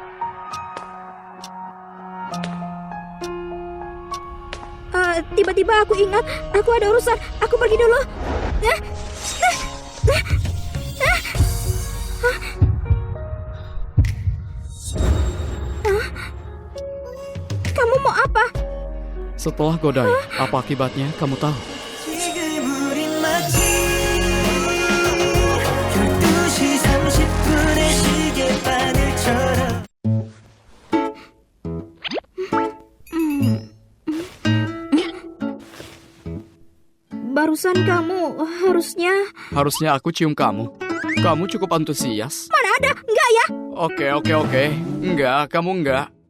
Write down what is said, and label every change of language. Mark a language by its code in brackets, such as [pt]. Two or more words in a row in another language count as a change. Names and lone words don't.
[id] Tiba-tiba aku ingat, aku ada urusan. Aku pergi dulu. Kamu mau apa? Setelah godai, apa akibatnya kamu tahu? [ko] 지금 우린 마치 12시 30분의 시계바늘처럼 [id] Barusan kamu harusnya... Harusnya aku cium kamu. Kamu cukup antusias. Mana ada? Enggak ya? Oke. Enggak, kamu enggak.